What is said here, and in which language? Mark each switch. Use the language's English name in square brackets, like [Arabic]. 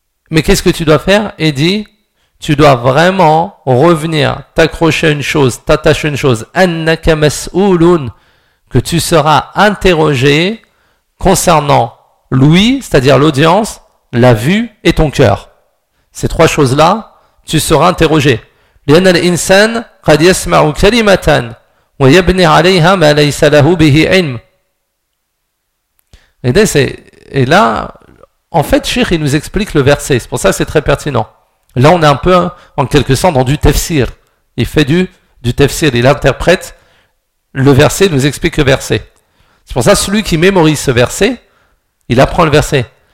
[French] Mais qu'est-ce que tu dois faire? Et dit, tu dois vraiment revenir, t'accrocher à une chose, t'attacher à une chose. [Arabic] Annaka mas'oulun, [French] que tu seras interrogé concernant l'ouïe, c'est-à-dire l'audience, la vue et ton cœur. Ces trois choses-là, tu seras interrogé. [Arabic] لأن الإنسان قد يسمع كلمة ويبني عليها ما ليس له به علم. [French] Et là, en fait, Cheikh, il nous explique le verset. C'est pour ça que c'est très pertinent. Là, on est un peu, en quelque sorte, dans du tafsir. Il fait du tafsir, il interprète le verset, il nous explique le verset. C'est pour ça que celui qui mémorise ce verset, il apprend le verset.